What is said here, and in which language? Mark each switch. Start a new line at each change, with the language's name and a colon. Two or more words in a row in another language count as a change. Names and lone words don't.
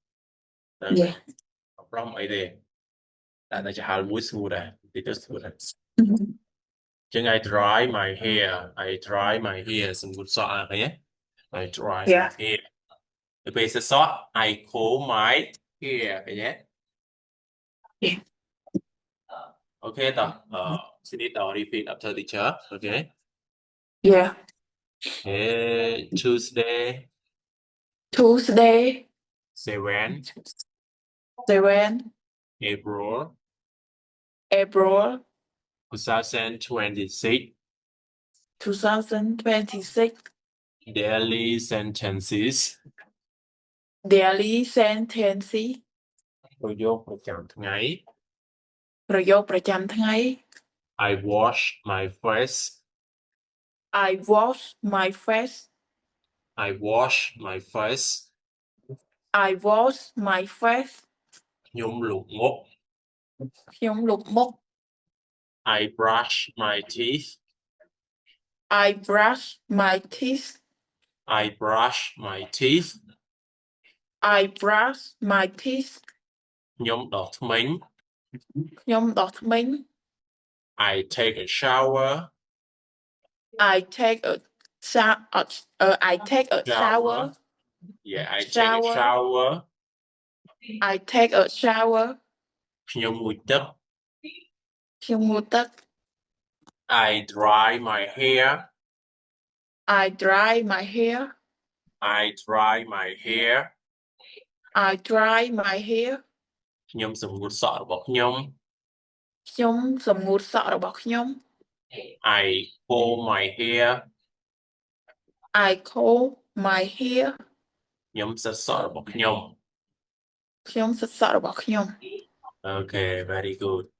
Khmer: ប្រមអីទេតែចាហាល់មួយស្ងួតដែរទីទៅស្ងួតដែរចឹង
English: I dry my hair
Khmer: សម្ងួតសក់ឃើញទេ
English: I dry my hair
Khmer: ទៅពេលសក់
English: I comb my hair
Khmer: ឃើញទេ
English: Okay, you need to repeat after teacher. Okay. Yeah. Okay. Tuesday. 7 April 2026. Daily sentences.
Khmer: ប្រយោគប្រចាំថ្ងៃ
English: I wash my face. I wash my face. I wash my face. I wash my face.
Khmer: ខ្ញុំលុបមុខ ខ្ញុំលុបមុខ
English: I brush my teeth. I brush my teeth. I brush my teeth. I brush my teeth.
Khmer: ខ្ញុំដុសធ្មេញ ខ្ញុំដុសធ្មេញ
English: I take a shower. I take a shower. I take a shower. Yeah, I take a shower. I take a shower.
Khmer: ខ្ញុំងូតទឹក ខ្ញុំងូតទឹក
English: I dry my hair. I dry my hair. I dry my hair. I dry my hair.
Khmer: ខ្ញុំសម្ងួតសក់របស់ខ្ញុំ ខ្ញុំសម្ងួតសក់របស់ខ្ញុំ
English: I comb my hair. I comb my hair.
Khmer: ខ្ញុំសិតសក់របស់ខ្ញុំ ខ្ញុំសិតសក់របស់ខ្ញុំ
English: Okay, very good.